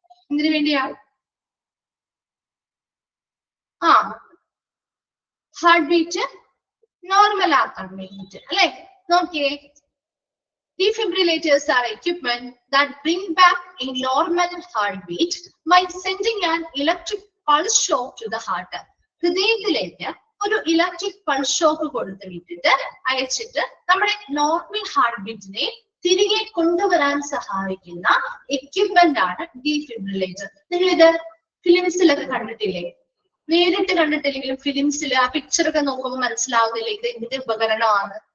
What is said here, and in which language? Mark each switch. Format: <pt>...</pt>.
<ml>എന്തിനു വേണ്ടിയാ? Heart beat normal ആക്കാൻ വേണ്ടിയിട്ട് അല്ലെ? നോക്കിയേ,</ml> <en>defibrillators are equipment that bring back a normal heartbeat by sending an electric pulse shock to the heart.</en> <ml>ഹൃദയത്തിലേക്ക് ഒരു ഇലക്ട്രിക് പൾസ് ഷോക്ക് കൊടുത്ത് വിട്ടിട്ട് അയച്ചിട്ട് നമ്മുടെ നോർമൽ ഹാർട്ട് ബീറ്റിനെ തിരികെ കൊണ്ടുവരാൻ സഹായിക്കുന്ന എക്യുപ്മെന്റ് ആണ് ഡീഫിബ്രിലേറ്റർ. നിങ്ങൾ ഇത് ഫിലിംസിലൊക്കെ കണ്ടിട്ടില്ലേ? നേരിട്ട് കണ്ടിട്ടില്ലെങ്കിലും ഫിലിംസിൽ ആ പിക്ചർ ഒക്കെ നോക്കുമ്പോൾ മനസ്സിലാവുന്നില്ല ഇത് എന്തിന്റെ ഉപകരണമാണ്.</ml>